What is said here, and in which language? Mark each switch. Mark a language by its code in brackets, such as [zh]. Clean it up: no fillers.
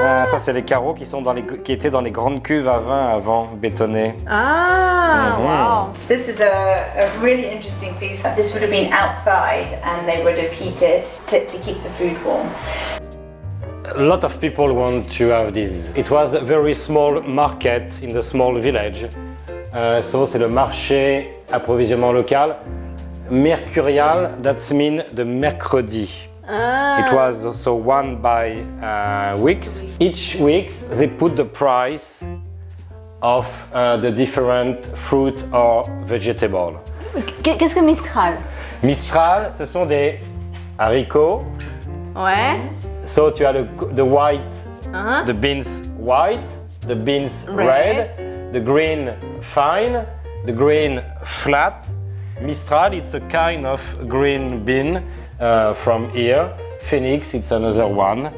[fr] Ça c'est les carreaux qui étaient dans les grandes cuves à vin avant bétonnées. [en] Wow. This is a really interesting piece. This would have been outside and they would have heated to keep the food warm. A lot of people want to have this. It was a very small market in the small village. So [fr] c'est le marché approvisionnement local. [en] Mercurial, that means the mercredi. It was also one by weeks. Each week they put the price of the different fruit or vegetable. [fr] Qu'est-ce que Mistral? Mistral, ce sont des haricots. Ouais. [en] So [fr] tu as [en] the white, the beans white, the beans red, the green fine, the green flat. Mistral, it's a kind of green bean from here. Phoenix, it's another one.